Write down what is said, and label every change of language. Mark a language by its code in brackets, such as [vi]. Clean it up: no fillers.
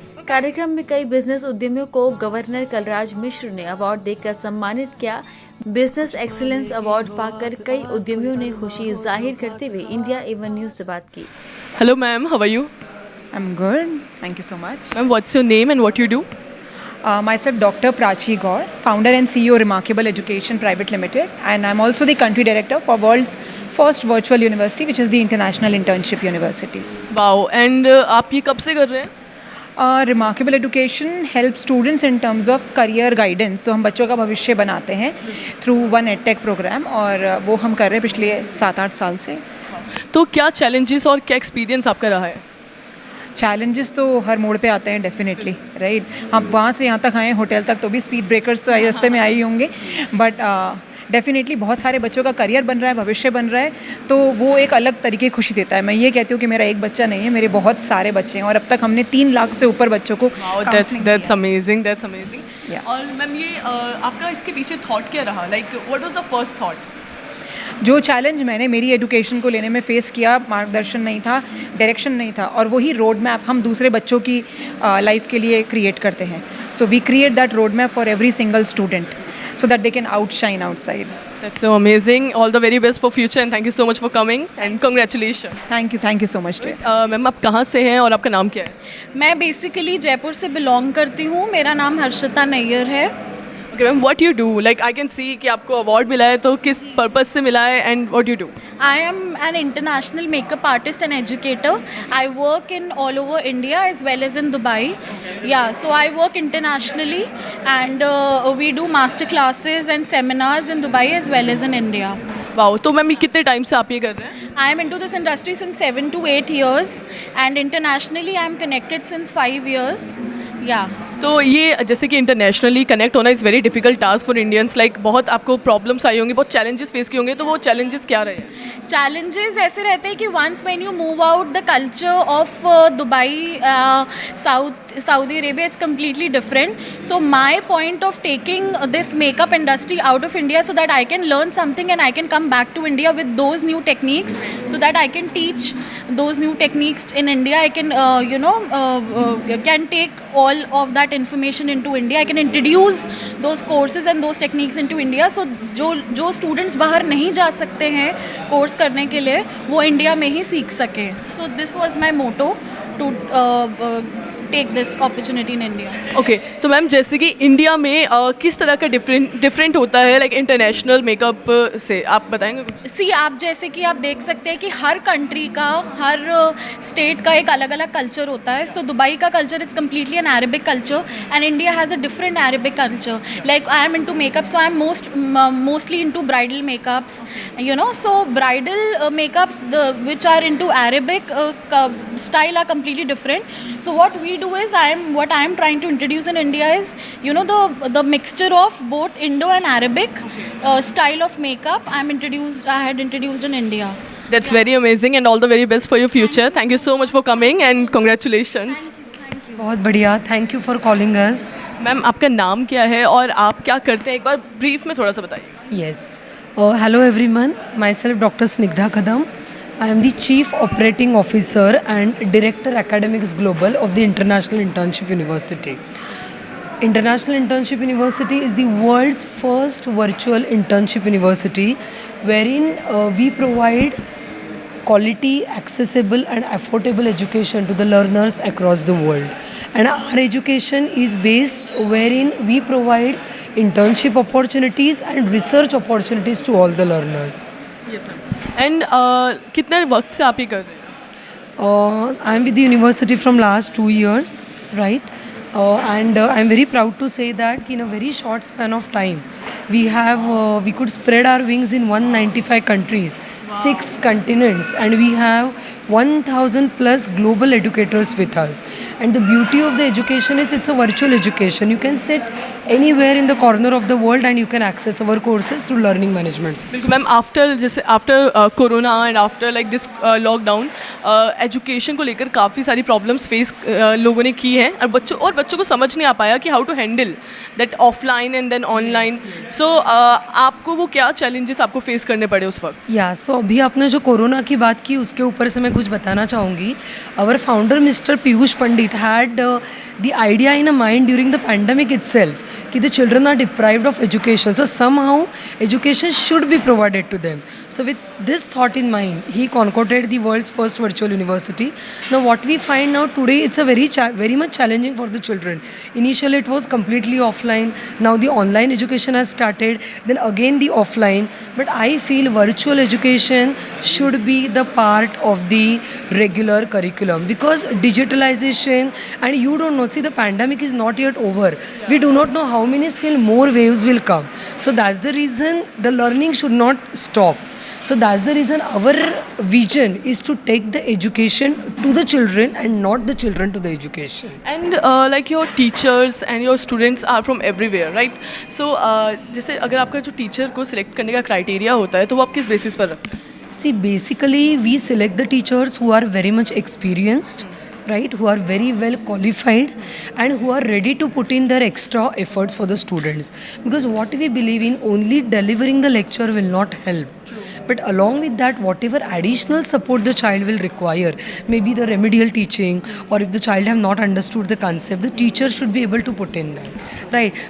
[hi] कार्यक्रम में कई बिजनेस उद्यमियों को गवर्नर कलराज मिश्र ने अवार्ड देकर सम्मानित किया। बिजनेस एक्सीलेंस अवार्ड पाकर कई उद्यमियों ने खुशी जाहिर करते हुए इंडिया एवन न्यूज से बात की। [en] Hello ma'am, how are you? I'm good. Thank you so much. Ma'am what's your name and what you do? Myself Dr. Prachi Gaur, founder and CEO Remarkable Education Private Limited, and I'm also the country director for world's first virtual university, which is the International Internship University. [hi] Wow. And आप ये कब से कर रहे हैं? [en] Remarkable Education helps students in terms of career guidance. [hi] तो हम बच्चों का भविष्य बनाते हैं [en] through one EdTech program, [hi] और वो हम कर रहे हैं पिछले 7-8 साल से। तो क्या चैलेंजेस और क्या एक्सपीरियंस आपका रहा है? चैलेंजेस तो हर मोड़ पे आते हैं डेफिनेटली, राइट। हम वहाँ से यहाँ तक आए होटल तक, तो भी स्पीड ब्रेकर्स तो रास्ते में आई होंगे, बट डेफिनेटली बहुत सारे बच्चों का करियर बन रहा है, भविष्य बन रहा है, तो वो एक अलग तरीके की खुशी देता है। मैं ये कहती हूँ कि मेरा एक बच्चा नहीं है, मेरे बहुत सारे बच्चे हैं, और अब तक हमने 3 लाख से ऊपर बच्चों को [en] That's amazing, that's amazing. [hi] और मैम ये आपका इसके पीछे थॉट क्या रहा, [en] Like what was the first thought? [hi] जो चैलेंज मैंने मेरी एजुकेशन को लेने में फ़ेस किया, मार्गदर्शन नहीं था, डायरेक्शन नहीं था, और वही रोड मैप हम दूसरे बच्चों की लाइफ के लिए क्रिएट करते हैं। [en] So we create that road map for every single student so that they can outshine outside. That's so amazing. All the very best for future and thank you so much for coming and congratulations. Thank you so much dear. [hi] Ma'am आप कहाँ से हैं और आपका नाम क्या है? मैं बेसिकली जयपुर से बिलोंग करती हूँ। मेरा नाम हर्षिता नैयर है। [en] Okay मैम, what you do? Like I can see [hi] कि आपको अवार्ड मिला है, तो किस पर्पस से मिला है [en] and what you do? I am an international makeup artist and educator. I work in all over India as well as in Dubai. Yeah, so I work internationally and we do master classes and seminars in Dubai as well as in India. [hi] Wow, तो ma'am ये कितने time से आप ये कर रहे हैं? [en] I am into this industry since 7 to 8 years, and internationally I am connected since 5 years. Yeah. [hi] तो ये जैसे कि इंटरनेशनली कनेक्ट होना [en] is very difficult task for Indians, [hi] like बहुत आपको प्रॉब्लम्स आई होंगी, बहुत चैलेंजेस फेस किए होंगे, तो वो चैलेंजेस क्या रहे? [en] Challenges [hi] ऐसे रहते हैं कि [en] once when you move out the culture of Dubai, Saudi Arabia, it's completely different. So my point of taking this makeup industry out of India so that I can learn something and I can come back to India with those new techniques, so that I can teach those new techniques in India. I can can take all of that information into India. I can introduce those courses and those techniques into India. [hi] So जो students बाहर नहीं जा सकते हैं course करने के लिए, वो इंडिया में ही सीख सकें. [en] So this was my motto to take this opportunity in India. [hi] Okay, तो मैम जैसे कि इंडिया में किस तरह का डिफरेंट होता है लाइक इंटरनेशनल मेकअप से, आप बताएंगे कुछ? सी आप जैसे कि आप देख सकते हैं कि हर कंट्री का, हर स्टेट का एक अलग अलग कल्चर होता है. [en] So Dubai का culture it's completely an Arabic culture and India has a different Arabic culture. Like I am into makeup, so I am mostly into bridal makeups, so bridal makeups which are into Arabic style are completely different. So what we do is what I am trying to introduce in India is the mixture of both Indo and Arabic style of makeup I had introduced in India. That's very amazing and all the very best for your future. Thank you so much for coming and congratulations. [hi] बहुत बढ़िया, [en] Thank you for calling us. [hi] Ma'am आपका नाम क्या है और आप क्या करते हैं, एक बार ब्रीफ में थोड़ा सा बताइए. [en] Yes, hello everyone, myself Dr. Snigdha Kadam. I am the Chief Operating Officer and Director Academics Global of the International Internship University. International Internship University is the world's first virtual internship university wherein we provide quality, accessible and affordable education to the learners across the world. And our education is based wherein we provide internship opportunities and research opportunities to all the learners. Yes ma'am. [hi] And कितने वक्त से आप ये कर रहे हैं? [en] I am with the university from last 2 years, right? And I am very proud to say that in a very short span of time, we could spread our wings in 195 countries, 6 continents, and we have 1,000 plus global educators with us. And the beauty of the education is it's a virtual education. You can sit anywhere in the corner of the world and you can access our courses through learning management. [hi] बिल्कुल ma'am, [en] after corona and after like this lockdown [hi] education को लेकर काफ़ी सारी problems face लोगों ने की हैं और बच्चों को समझ नहीं आ पाया कि [en] How to handle that offline and then online. [hi] सो आपको वो क्या चैलेंजेस आपको फेस करने पड़े उस वक्त? सो अभी आपने जो कोरोना की बात की उसके ऊपर से मैं कुछ बताना चाहूँगी. [en] Our founder mister Piyush Pandit had the idea in a mind during the pandemic itself कि the children are deprived of education, so somehow education should be provided to them. So with this thought in mind, he concocted the world's first virtual university. Now what we find now today, it's a very much challenging for the children. Initially it was completely offline, now the online education has started, then again the offline, but I feel virtual education should be the part of the regular curriculum because digitalization, and you don't know, see the pandemic is not yet over. We do not know how many still more waves will come. So that's the reason the learning should not stop. So that's the reason our vision is to take the education to the children and not the children to the education. And like your teachers and your students are from everywhere, right? [hi] So जैसे अगर आपका जो teacher को select करने का criteria होता है तो वो आप किस बेसिस पर रखते हैं? [en] See, basically we select the teachers who are very much experienced, right, who are very well qualified and who are ready to put in their extra efforts for the students, because what we believe in, only delivering the lecture will not help. But along with that, whatever additional support the child will require, maybe the remedial teaching, or if the child have not understood the concept, the teacher should be able to put in that, right?